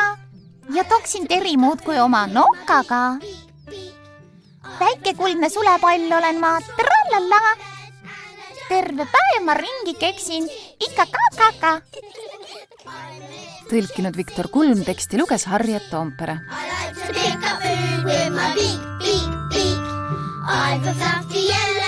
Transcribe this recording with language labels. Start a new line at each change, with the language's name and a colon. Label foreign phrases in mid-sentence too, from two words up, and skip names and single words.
Estonian: Ja toksin Teri muudkui oma nokaga. Väike kuldne sulepall olen ma. Trallala. Terve päev ma ringi keksin. Ikka ka. Tõlkinud Viktor Kulm, teksti luges Harriet Toompere.
English: I like to pick up food with my beak. I've a fluffy